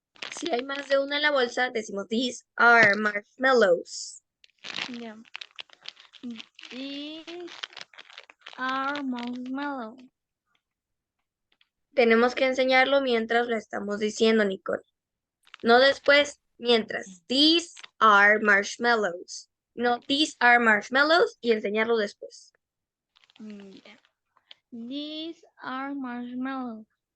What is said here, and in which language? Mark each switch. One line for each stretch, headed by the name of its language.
Spanish: Si hay más de uno en la bolsa, decimos these are marshmallows.
English: Yeah. These are marshmallow.
Spanish: Tenemos que enseñarlo mientras lo estamos diciendo, Nicole. No después, mientras.
English: These are marshmallows.
Spanish: No, these are marshmallows y enseñarlo después. Yeah.
English: These are marshmallows.